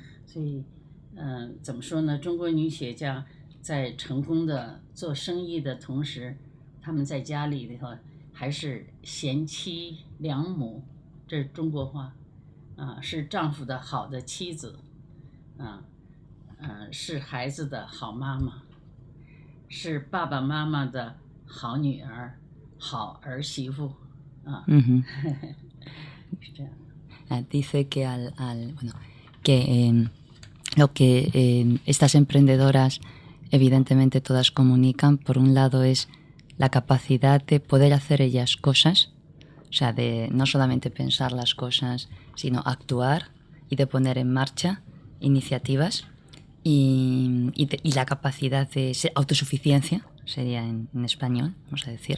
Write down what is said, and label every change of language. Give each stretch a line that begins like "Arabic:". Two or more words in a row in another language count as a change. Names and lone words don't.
Chinese: 所以，怎么说呢？中国女企业家在成功的做生意的同时，他们在家里头还是贤妻良母，这是中国话，是丈夫的好的妻子，是孩子的好妈妈，是爸爸妈妈的好女儿、好儿媳妇啊。是这样。
Spanish: Dice que lo que estas emprendedoras evidentemente todas comunican, por un lado es la capacidad de poder hacer ellas cosas, o sea, de no solamente pensar las cosas, sino actuar y de poner en marcha iniciativas y la capacidad de autosuficiencia, sería en español, vamos a decir.